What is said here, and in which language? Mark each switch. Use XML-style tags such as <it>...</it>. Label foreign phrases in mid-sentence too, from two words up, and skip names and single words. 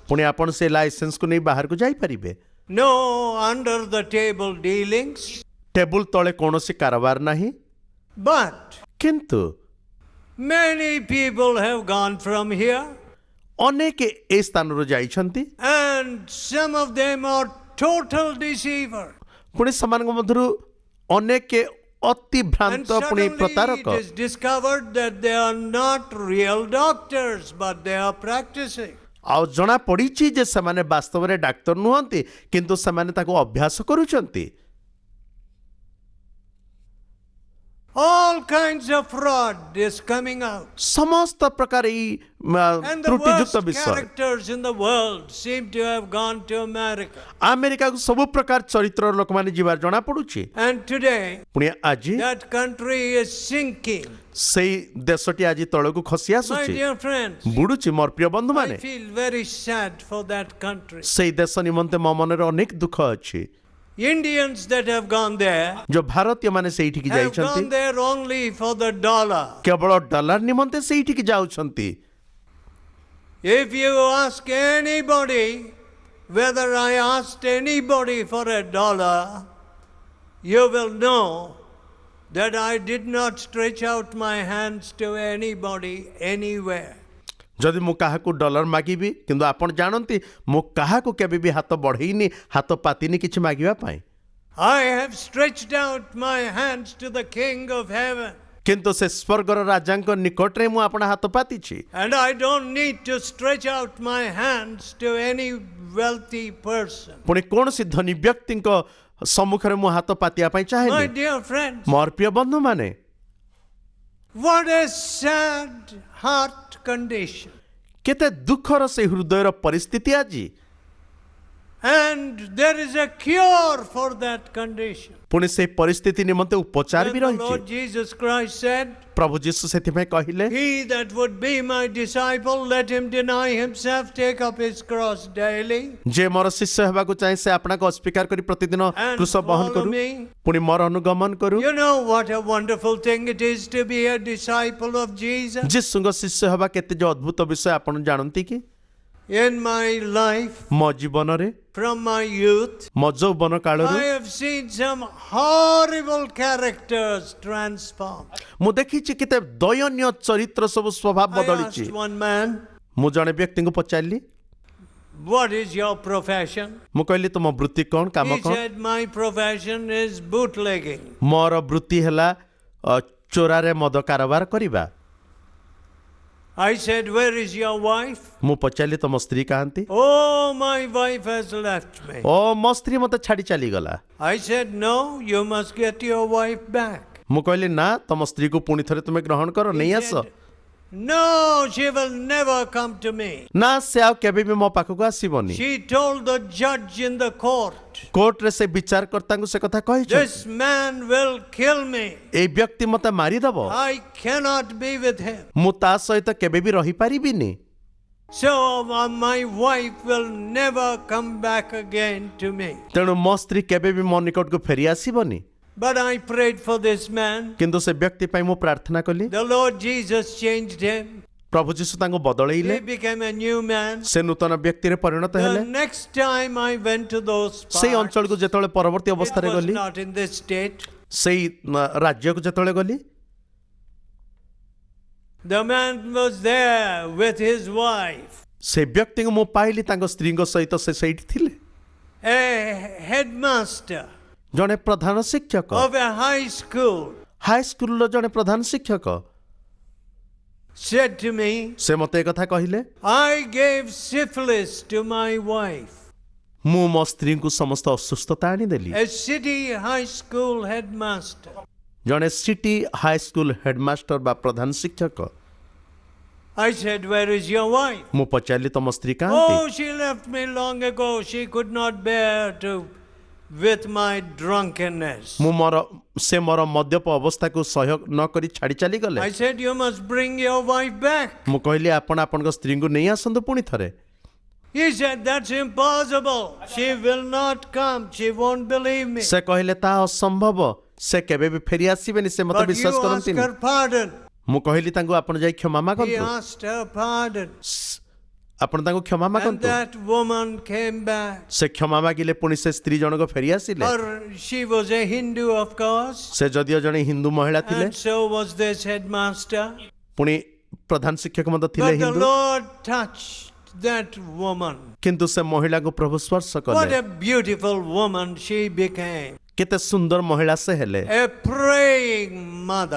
<or>ପୁଣି ଆପଣ ସେ ଲାଇସେନ୍ସକୁ ନେଇ ବାହାରକୁ ଯାଇପାରିବେ।</or> <en>No under the table dealings,</en> <or>ଟେବୁଲ ତଳେ କୌଣସି କାରବାର ନାହିଁ।</or> <en>but</en> <or>କିନ୍ତୁ</or> <en>many people have gone from here,</en> <or>ଅନେକ ଏ ସ୍ଥାନରୁ ଯାଇଛନ୍ତି,</or> <en>and some of them are total deceivers.</en> <or>ପୁଣି ସେମାନଙ୍କ ମଧ୍ୟରୁ ଅନେକ ଅତି</or> <en>And</en> <or>ଭ୍ରାନ୍ତ ପୁଣି</or> <en>suddenly</en> <or>ପ୍ରତାରକ।</or> <en>it is discovered that they are not real doctors, but they are practicing.</en> <or>ଆଉ ଜଣା ପଡ଼ିଛି ଯେ ସେମାନେ ବାସ୍ତବରେ ଡାକ୍ତର ନୁହନ୍ତି, କିନ୍ତୁ ସେମାନେ ତାକୁ ଅଭ୍ୟାସ କରୁଛନ୍ତି।</or> <en>All kinds of fraud is coming out.</en> <or>ସମସ୍ତ ପ୍ରକାର ଏଇ</or> <en>And the</en> <or>ତ୍ରୁଟିଯୁକ୍ତ</or> <en>worst</en> <or>ବିଷୟ</or> <en>characters in the world seem to have gone to America.</en> <or>ଆମେରିକାକୁ ସବୁ ପ୍ରକାର ଚରିତ୍ରର ଲୋକମାନେ ଯିବାର ଜଣା ପଡୁଛି।</or> <en>And today,</en> <or>ପୁଣି ଆଜି</or> <en>that country is sinking.</en> <or>ସେଇ ଦେଶଟି ଆଜି ତଳକୁ ଖସି</or> <en>My</en> <or>ଆସୁଛି,</or> <en>dear friends,</en> <or>ବୁଡୁଛି। ମୋର ପ୍ରିୟ</or> <en>I</en> <or>ବନ୍ଧୁମାନେ,</or> <en>feel very sad for that country.</en> <or>ସେଇ ଦେଶ ନିମନ୍ତେ ମୋ ମନରେ ଅନେକ ଦୁଃଖ ଅଛି।</or> <en>Indians that have gone there</en> <or>ଯୋଉ ଭାରତୀୟ ମାନେ ସେଇଠିକି</or> <en>have</en> <or>ଯାଇଛନ୍ତି,</or> <en>gone there only for the dollar.</en> <or>କେବଳ ଡଲାର ନିମନ୍ତେ ସେଇଠିକି ଯାଉଛନ୍ତି।</or> <en>If you ask anybody, whether I asked anybody for a dollar, you will know that I did not stretch out my hands to anybody anywhere.</en> <or>ଯଦି ମୁଁ କାହାକୁ ଡଲାର ମାଗିବି, କିନ୍ତୁ ଆପଣ ଜାଣନ୍ତି ମୁଁ କାହାକୁ କେବେ ବି ହାତ ବଢ଼େଇନି, ହାତ ପାତିନି କିଛି ମାଗିବା ପାଇଁ।</or> <en>I have stretched out my hands to the King of Heaven.</en> <or>କିନ୍ତୁ ସେ ସ୍ୱର୍ଗର ରାଜାଙ୍କ ନିକଟରେ ମୁଁ ଆପଣ ହାତ ପାତିଛି</or> <en>And I don't need to stretch out my hands to any wealthy person.</en> <or>ପୁଣି କୌଣସି ଧନୀ ବ୍ୟକ୍ତିଙ୍କ ସମ୍ମୁଖରେ ମୁଁ ହାତ ପାତିବା ପାଇଁ</or> <en>My</en> <or>ଚାହେଁନି</or> <en>dear friends,</en> <or>ମୋର ପ୍ରିୟ ବନ୍ଧୁମାନେ</or> <en>what a sad heart condition.</en> <or>କେତେ ଦୁଃଖର ସେ ହୃଦୟର ପରିସ୍ଥିତି ଆଜି</or> <en>And there is a cure for that condition.</en> <or>ପୁଣି ସେ ପରିସ୍ଥିତି ନିମନ୍ତେ ଉପଚାର ବି</or> <en>When the</en> <or>ରହିଛି</or> <en>Lord Jesus Christ said,</en> <or>ପ୍ରଭୁ ଯୀଶୁ ସେଥିପାଇଁ କହିଲେ</or> <en>He that would be my disciple, let him deny himself, take up his cross daily,</en> <or>ଯେ ମୋର ଶିଷ୍ୟ ହେବାକୁ ଚାହେଁ ସେ ଆପଣଙ୍କୁ ଅସ୍ୱୀକାର କରି ପ୍ରତିଦିନ</or> <en>and</en> <or>କୃଷ ବହନ</or> <en>follow</en> <or>କରୁ</or> <en>me.</en> <or>ପୁଣି ମୋର ଅନୁଗମନ କରୁ</or> <en>You know what a wonderful thing it is to be a disciple of Jesus.</en> <or>ଯୀଶୁଙ୍କ ଶିଷ୍ୟ ହେବା କେତେ ଯେ ଅଦ୍ଭୁତ ବିଷୟ ଆପଣ ଜାଣନ୍ତି କି</or> <en>In my life,</en> <or>ମୋ ଜୀବନରେ</or> <en>from my youth,</en> <or>ମୋ ଯୌବନ କାଳରୁ</or> <en>I have seen some horrible characters transformed.</en> <or>ମୁଁ ଦେଖିଛି କେତେ ଦୟନୀୟ ଚରିତ୍ର ସବୁ ସ୍ୱଭାବ</or> <en>I</en> <or>ବଦଳିଛି</or> <en>asked one man,</en> <or>ମୁଁ ଜଣେ ବ୍ୟକ୍ତିଙ୍କୁ ପଚାରିଲି</or> <en>what is your profession?</en> <or>ମୁଁ କହିଲି ତୁମ ବୃତ୍ତି କ'ଣ କାମ</or> <en>He</en> <or>କ'ଣ</or> <en>said, my profession is bootlegging.</en> <or>ମୋର ବୃତ୍ତି ହେଲା ଚୋରାରେ ମଦ କାରବାର କରିବା</or> <en>I said, where is your wife?</en> <or>ମୁଁ ପଚାରିଲି ତମ ସ୍ତ୍ରୀ କାହାନ୍ତି</or> <en>Oh, my wife has left me.</en> <or>ଓ ମୋ ସ୍ତ୍ରୀ ମତେ ଛାଡି ଚାଲିଗଲା</or> <en>I said, no, you must get your wife back.</en> <or>ମୁଁ କହିଲି ନା ତମ ସ୍ତ୍ରୀକୁ ପୁଣି ଥରେ ତୁମେ ଗ୍ରହଣ କର ନେଇ</or> <en>He</en> <or>ଆସ</or> <en>said, no, she will never come to me.</en> <or>ନା ସେ ଆଉ କେବେ ବି ମୋ ପାଖକୁ ଆସିବନି</or> <en>She told the judge in the court,</en> <or>କୋର୍ଟରେ ସେ ବିଚାରକର୍ତ୍ତାଙ୍କୁ ସେ କଥା କହିଛନ୍ତି</or> <en>this man will kill me.</en> <or>ଏଇ ବ୍ୟକ୍ତି ମତେ ମାରିଦବ</or> <en>I cannot be with him.</en> <or>ମୁଁ ତା ସହିତ କେବେ ବି ରହିପାରିବିନି</or> <en>So my wife will never come back again to me.</en> <or>ତେଣୁ ମୋ ସ୍ତ୍ରୀ କେବେ ବି ମୋ ନିକଟକୁ ଫେରି ଆସିବନି</or> <en>But I prayed for this man.</en> <or>କିନ୍ତୁ ସେ ବ୍ୟକ୍ତି ପାଇଁ ମୁଁ ପ୍ରାର୍ଥନା କଲି</or> <en>The Lord Jesus changed him.</en> <or>ପ୍ରଭୁ ଯୀଶୁ ତାଙ୍କୁ ବଦଳେଇଲେ</or> <en>He became a new man.</en> <or>ସେ ନୂତନ ବ୍ୟକ୍ତିରେ ପରିଣତ ହେଲେ</or> <en>The next time I went to those</en> <or>ସେଇ</or> <en>parts,</en> <or>ଅଞ୍ଚଳକୁ ଯେତେବେଳେ ପରବର୍ତ୍ତୀ</or> <en>it</en> <or>ଅବସ୍ଥାରେ</or> <en>was</en> <or>ଗଲି</or> <en>not in this state.</en> <or>ସେଇ ରାଜ୍ୟକୁ ଯେତେବେଳେ ଗଲି</or> <en>The man was there with his wife.</en> <or>ସେ ବ୍ୟକ୍ତିଙ୍କୁ ମୁଁ ପାଇଲି ତାଙ୍କ ସ୍ତ୍ରୀଙ୍କ ସହିତ ସେ ସେଇଠି ଥିଲେ</or> <en>A headmaster</en> <or>ଜଣେ ପ୍ରଧାନ ଶିକ୍ଷକ</or> <en>of a high school</en> <or>ହାଇସ୍କୁଲର ଜଣେ ପ୍ରଧାନ ଶିକ୍ଷକ</or> <en>said to me,</en> <or>ସେ ମତେ କଥା କହିଲେ</or> <en>I gave syphilis to my wife.</en> <or>ମୁଁ ମୋ ସ୍ତ୍ରୀଙ୍କୁ ସମସ୍ତ ଅସୁସ୍ଥତା ଆଣିଦେଲି</or> <en>A city high school headmaster.</en> <or>ଜଣେ</or> <en>city high school headmaster</en> <or>ବା ପ୍ରଧାନ ଶିକ୍ଷକ</or> <en>I said, where is your wife?</en> <or>ମୁଁ ପଚାରିଲି ତମ ସ୍ତ୍ରୀ କାହାନ୍ତି</or> <en>Oh, she left me long ago. She could not bear to with my drunkenness.</en> <or>ମୁଁ ସେ ମୋର ମଦ୍ୟପ ଅବସ୍ଥାକୁ ସହ୍ୟ ନ କରି ଛାଡ଼ି ଚାଲିଗଲେ</or> <en>I said, you must bring your wife back.</en> <or>ମୁଁ କହିଲି ଆପଣ ଆପଣଙ୍କ ସ୍ତ୍ରୀଙ୍କୁ ନେଇ ଆସନ୍ତୁ ପୁଣି ଥରେ</or> <en>He said, that's impossible. She will not come. She won't believe me.</en> <or>ସେ କହିଲେ ତାହା ଅସମ୍ଭବ ସେ କେବେ ବି ଫେରି ଆସିବେନି ସେ ମତେ</or> <en>But you</en> <or>ବିଶ୍ୱାସ</or> <en>ask</en> <or>କରନ୍ତିନି</or> <en>her pardon.</en> <or>ମୁଁ କହିଲି ତାଙ୍କୁ ଆପଣ ଯାଇ କ୍ଷମା</or> <en>He</en> <or>ମାଗନ୍ତୁ</or> <en>asked her pardon.</en> <or>ଆପଣ ତାଙ୍କୁ କ୍ଷମା</or> <en>And</en> <or>ମାଗନ୍ତୁ</or> <en>that woman came back.</en> <or>ସେ କ୍ଷମା ମାଗିଲେ ପୁଣି ସେ ସ୍ତ୍ରୀ ଜଣକ ଫେରି ଆସିଲେ</or> <en>She was a Hindu, of course.</en> <or>ସେ ଯଦିଓ ଜଣେ ହିନ୍ଦୁ ମହିଳା ଥିଲେ</or> <en>And so was this headmaster.</en> <or>ପୁଣି ପ୍ରଧାନ ଶିକ୍ଷକ ମଧ୍ୟ ଥିଲେ</or> <en>But the</en> <or>ହିନ୍ଦୁ</or> <en>Lord touched that woman.</en> <or>କିନ୍ତୁ ସେ ମହିଳାକୁ ପ୍ରଭୁ ସ୍ପର୍ଶ</or> <en>What</en> <or>କଲେ</or> <en>a beautiful woman she became.</en> <or>କେତେ ସୁନ୍ଦର ମହିଳା ସେ ହେଲେ</or> <en>A praying mother.</en>